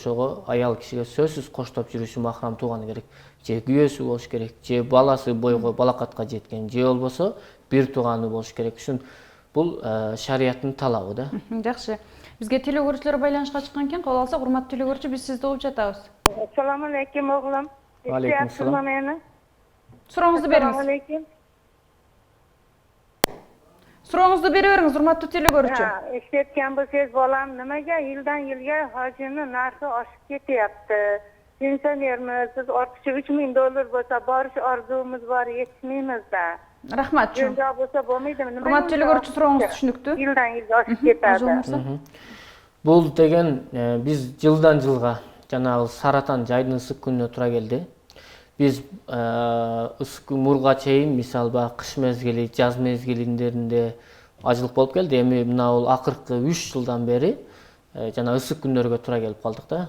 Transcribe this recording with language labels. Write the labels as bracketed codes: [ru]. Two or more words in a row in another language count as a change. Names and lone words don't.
[ky] Ошого аял кишиге сөзсүз коштоп жүрүшү махрам тууганы керек. Же күйөөсү болуш керек, же баласы бойго балакатка жеткен, же болбосо бир тууганы болуш керек. Ушун бул шарияттын талабы да. Жакшы. Бизге теле көрүүчүлөр байланышка чыккан экен. Кабыл алсак, урматтуу теле көрүүчү, биз сизди угуп жатабыз. [uz] Assalomu alaykum o'g'lim. Alaykum assalom. Meni. [ky] Сурооңузду бериңиз. [uz] Assalomu alaykum. [ky] Сурооңузду бере бериңиz, урматтуу теле көрүүчү. [uz] Eshitayotgan bo'lsangiz bolam nimaga yildan yilga hojini narxi oshib ketyapti. Pensionermiz, biz ortiqcha $3000 bo'lsa borish orzumuz bor, yetishmaymiz-da. [ky] Рахмат. [uz] Joy bo'lsa bo'lmaydimi? [ky] Урматтуу теле көрүүчү, сурооңуз түшүнүктүү. [uz] Yildan yilga oshib ketadi. [ky] Бул деген биз жылдан жылга жанагы саратан жайдын ысык күнүнө туура келди. Биз ысык мурга чейин мисалы баягы кыш мезгили, жаз мезгилиндеринде ажылык болуп келди. Эми мына бул акыркы 3 жылдан бери жана ысык күндөргө туура келип калдык да.